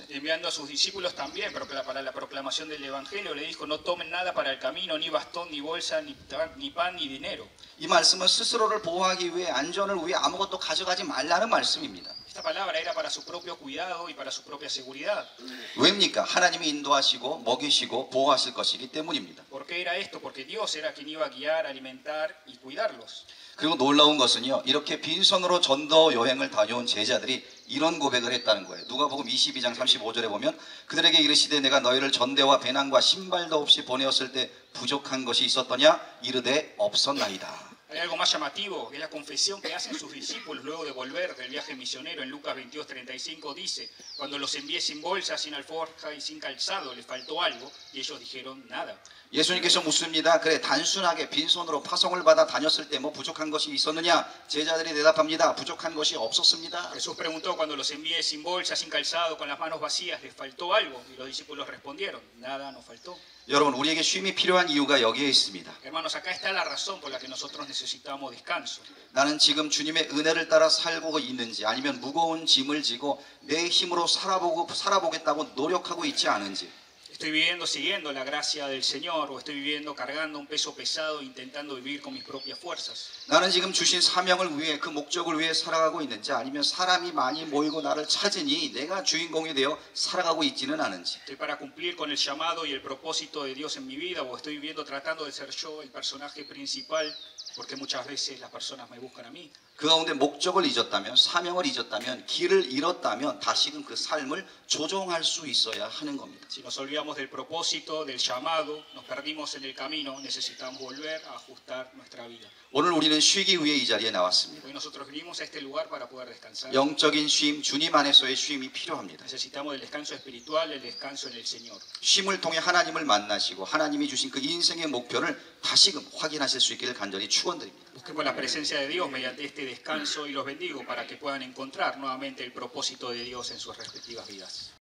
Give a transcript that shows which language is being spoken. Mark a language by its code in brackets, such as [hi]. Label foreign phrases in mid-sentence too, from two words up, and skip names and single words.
[es] Enviando a sus discípulos también, pero para la proclamación del Evangelio le dijo, no tomen nada para el camino, ni bastón, ni bolsa, ni pan, ni dinero. [ko] 이 말씀은 스스로를 보호하기 위해 안전을 위해 아무것도 가져가지 말라는 말씀입니다. [es] Esta palabra era para su propio cuidado y para su propia seguridad. [ko] 왜입니까? 하나님이 인도하시고 먹이시고 보호하실 것이기 때문입니다. [es] ¿Por qué era esto? Porque Dios era quien iba a guiar, alimentar y cuidarlos. [ko] 그리고 놀라운 것은요, 이렇게 빈손으로 전도 여행을 다녀온 제자들이 이런 고백을 했다는 거예요. 누가복음 22장 35절에 보면 그들에게 이르시되 내가 너희를 전대와 배낭과 신발도 없이 보내었을 때 부족한 것이 있었더냐? 이르되 없었나이다. [es] Hay algo más llamativo, es la confesión que hacen sus discípulos luego de volver del viaje misionero. En Lucas 22:35 dice, cuando los envié sin bolsa, sin alforja y sin calzado, les faltó algo, y ellos dijeron nada. [ko] 예수님께서 묻습니다. 그래 단순하게 빈손으로 파송을 받아 다녔을 때 뭐 부족한 것이 있었느냐? 제자들이 대답합니다. 부족한 것이 없었습니다. [es] Jesús preguntó, cuando los envié sin bolsa, sin calzado, con las manos vacías, ¿les faltó algo? Y los discípulos respondieron, nada nos faltó. [ko] 여러분, 우리에게 쉼이 필요한 이유가 여기에 있습니다. [es] Hermanos, acá está la razón por la que nosotros necesitamos descanso. [ko] 나는 지금 주님의 은혜를 따라 살고 있는지 아니면 무거운 짐을 지고 내 힘으로 살아보겠다고 노력하고 있지 않은지, [es] ¿Estoy viviendo siguiendo la gracia del Señor o estoy viviendo cargando un peso pesado intentando vivir con mis propias fuerzas? [ko] 나는 지금 주신 사명을 위해 그 목적을 위해 살아가고 있는지 아니면 사람이 많이 모이고 나를 찾으니 내가 주인공이 되어 살아가고 있지는 않은지, [es] ¿Estoy para cumplir con el llamado y el propósito de Dios en mi vida o estoy viviendo tratando de ser yo el personaje principal porque muchas veces las personas me buscan a mí? [ko] 그 가운데 목적을 잊었다면, 사명을 잊었다면, 길을 잃었다면 다시금 그 삶을 조정할 수 있어야 하는 겁니다. [es] Si nos olvidamos del propósito, del llamado, nos perdimos en el camino, necesitamos volver a ajustar nuestra vida. [ko] 오늘 우리는 쉬기 위해 이 자리에 나왔습니다. [es] Hoy nosotros vinimos a este lugar para poder descansar. [ko] 영적인 쉼, 주님 안에서의 쉼이 필요합니다. [es] Necesitamos del descanso espiritual, el descanso en el Señor. [ko] 쉼을 통해 하나님을 만나시고 하나님이 주신 그 인생의 목표를 다시금 확인하실 수 있기를 간절히 축원드립니다. [es] Busquemos la presencia de Dios mediante este descanso y los bendigo para que puedan encontrar nuevamente el propósito de Dios en sus respectivas vidas.